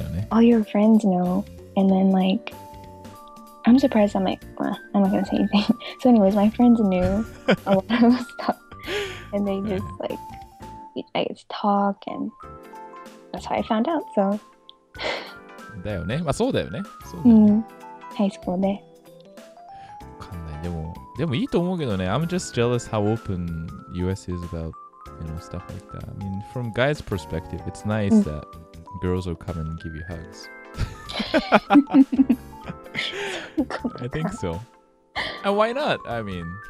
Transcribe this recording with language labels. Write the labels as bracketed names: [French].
[English] All your friends know, and then like, I'm surprised I'm not gonna say anything. So anyways, my friends knew a lot of stuff, and they just like, I get to talk, and that's how I found out. So [Japanese] だよね。まあそうだよね。ハイスクールで。わかんない。でもいいと思うけどね。 [English] I'm just jealous how open US is about, stuff like that. I mean, from guys' perspective, it's nice that girls will come and give you hugs. I think so. And why not? I mean,